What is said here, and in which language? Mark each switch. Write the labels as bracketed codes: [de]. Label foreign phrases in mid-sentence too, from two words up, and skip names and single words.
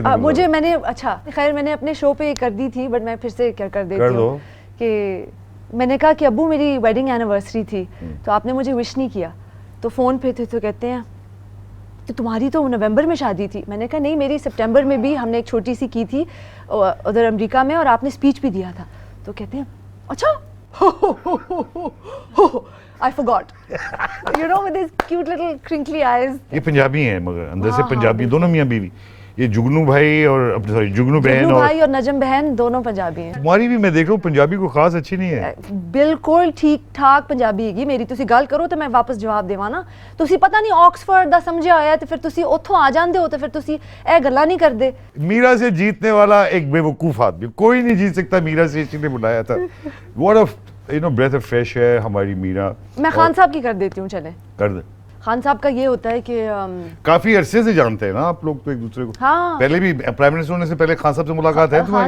[ur] مجھے میں نے, اچھا خیر میں نے اپنے شو پہ کر دی تھی, بٹ میں پھر سے کیا کر دیتی ہوں کہ میں نے کہا کہ ابو میری [en] wedding anniversary [ur] تھی تو آپ نے مجھے وش نہیں کیا. تو فون پہ تھے تو کہتے ہیں کہ تمہاری تو نومبر میں شادی تھی. میں نے کہا نہیں, میری سپٹمبر میں بھی ہم نے ایک چھوٹی سی کی تھی ادھر امریکہ میں, اور آپ نے اسپیچ بھی دیا تھا. تو کہتے ہیں اچھا [en] I forgot. You know with these cute little crinkly eyes. [ur] یہ پنجابی ہیں مگر اندر سے پنجابی, دونوں میاں بیوی. یہ جگنو بھائی اور سوری جگنو بہن اور نجم بہن دونوں پنجابی ہیں. تمہاری بھی میں دیکھ رہا ہوں پنجابی کو خاص اچھی نہیں ہے. بالکل ٹھیک ٹھاک پنجابی ہے میری. [pa] تسی گل کرو تو میں واپس جواب دیواں نا. تسی پتہ نہیں آکسفورڈ دا سمجھیا ہویا تے پھر تسی اوتھوں آ جاندے ہو تے پھر تسی اے گلاں نہیں کردے. [ur] میرا سے جیتنے والا ایک بے وقوف آدمی, کوئی نہیں جیت سکتا. میرا سے اسی نے بلایا تھا. [en] what a breath of fresh [ur] ہے ہماری میرا. میں خان صاحب کی کر دیتی ہوں, چلیں کر دیں. خان صاحب کا یہ ہوتا ہے کہ کافی عرصے سے جانتے ہیں نا آپ لوگ تو ایک دوسرے کو. ہاں, پہلے بھی پرائم منسٹر ہونے سے پہلے خان صاحب سے ملاقات ہے تمہاری؟